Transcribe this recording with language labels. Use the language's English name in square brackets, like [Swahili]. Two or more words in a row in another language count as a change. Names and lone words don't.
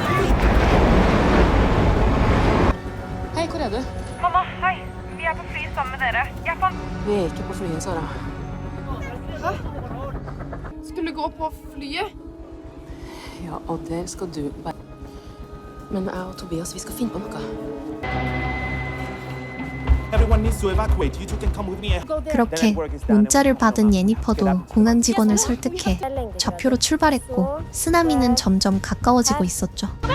[Norwegian] Hei, hvor er du? Mamma, hei. Vi er på fly sammen med dere. Jeg fant... Vi er ikke på flyet, Sara. Hæ? Skulle gå på flyet? Ja, og der skal du bare... Men jeg og Tobias, vi skal finne på noe. [Korean] 그렇게 문자를 받은 예니퍼도 공항 직원을 설득해 좌표로 출발했고 쓰나미는 점점 가까워지고 있었죠.